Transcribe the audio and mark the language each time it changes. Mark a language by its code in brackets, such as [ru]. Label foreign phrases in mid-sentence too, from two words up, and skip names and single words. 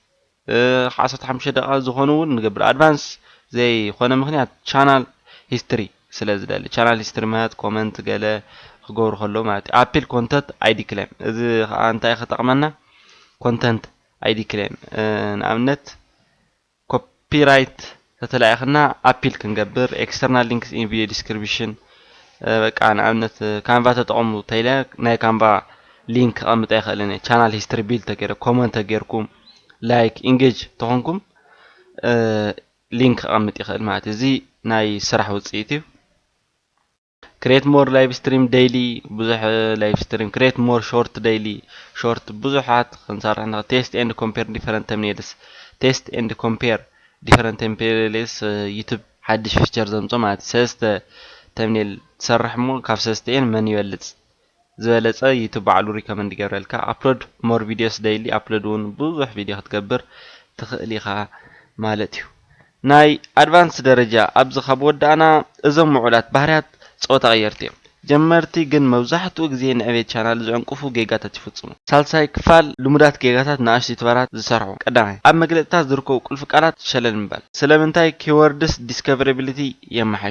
[ti] 15 ደቂቃ ዝኾኑ እውን ንገብር ኣድቫንስ ዘይኮነ ምክንያት [en] channel history [ti] ስለዝደሊ [en] channel history [ti] ማለት ኮመንት ገለ ክገብሩ ከሎ ማለት [en] appeal content ID claim [ti] እዚ ከዓ እንታይ ክጠቅመና [en] content ID claim [ti] ንኣብነት ኮፒራይት ተተላኢኽና ኣፒል ክንገብር [en] external links in video description [ti] በቃ ንኣብነት ካንቫ ተጠቕሙ ተይለ ናይ ካንቫ ሊንክ ቀምጣ ይኽእልኒ [en] channel history bill [ti] ተገይረ ኮመንት ተገይርኩም [en] like engage [ti] ተኾንኩም ሊንክ ቀምጥ ይኽእል ማለት እዚ ናይ ስራሕ ውፅኢት እዩ [en] create more live stream daily [ti] ብዙሕ [en] live stream create more short daily short [ti] ብዙሓት ክንሰርሕ ንኽእል test [en] and compare different thumbnails test and compare different thumbnails [ti] ዩቲዩብ ሓድሽ ፊቸር ዘምጾ ማለት ሰለስተ thumbnail ትሰርሕ ሞ ካብ ሰለስተን መን ይበልጽ ዝበለጸ ዩቲዩብ ባዕሉ ሪከመንድ ይገብረልካ [en] upload more videos daily upload [ti] እውን ብዙሕ ቪድዮ ክትገብር ትኽእል ኢኻ ማለት እዩ ናይ ኣድቫንስ ደረጃ ኣብዚ ካብ ወዳእና እዞም ምዑላት ባህርያት ጾታ ቀየርቲ እዮም ጀመርቲ ግን መብዛሕትኡ ግዜ ንዕቤት ቻናል ዝዕንቅፉ ጌጋታት ይፍጽሙ። ሳልሳይ ክፋል ልሙዳት ጌጋታት ንኣሽቱ ዩቱበራት ዝሰርሑ። ቀዳማይ ኣብ መግለጽታት ዝርከቡ ቁልፊ ቃላት ሸለል ምባል። ስለምንታይ [en] keywords discoverability [ti] የመሓይሹ?